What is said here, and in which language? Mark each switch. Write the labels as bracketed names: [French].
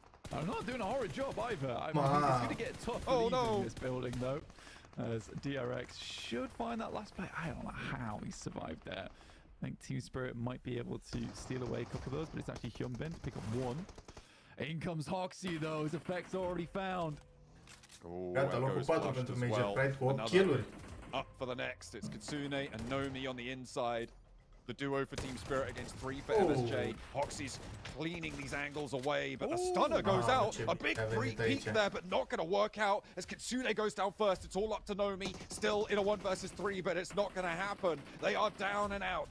[English] I'm not doing a horrid job either. I mean, it's going to get tough leaving this building though, as DRX should find that last play. I don't know how he survived there. I think Team Spirit might be able to steal away a couple of those, but it's actually Hyunbin to pick up 1. In comes Hoxie though, his effects already found. [Romanian] Gata, locul 4 pentru Major Pride cu 8 kill-uri. [English] Up for the next, it's Kitsune and Nomi on the inside. The duo for Team Spirit against 3 for MSJ. Hoxie's cleaning these angles away, but the stunner goes out. A big pre-peek there, but not going to work out as Kitsune goes down first. It's all up to Nomi. Still in a 1 versus 3, but it's not going to happen. They are down and out.